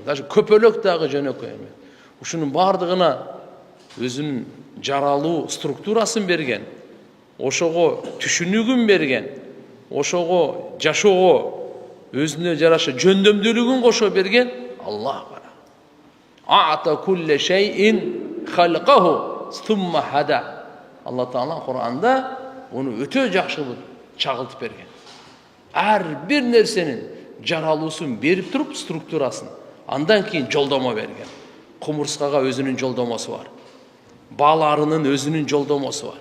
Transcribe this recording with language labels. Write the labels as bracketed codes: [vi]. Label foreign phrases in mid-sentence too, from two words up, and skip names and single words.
[ky] Даже көпөлөк дагы жөнөкөй эмес. Ушунун бардыгына өзүнүн жаралуу структурасын берген, ошого түшүнүгүн берген, ошого жашоого өзүнө жараша жөндөмдүүлүгүн кошо берген Аллах бар. [ar] أعطى كل شيء خلقه ثم هدى. [ky] Алла Таала Кур'анда onu өтө жакшы чагылтып берген. Ар бир нерсенин жаралуусун берип туруп структурасын, андан кийин жолдомо берген. Кумурскага өзүнүн жолдомосу бар. Баларынын өзүнүн жолдомосу бар.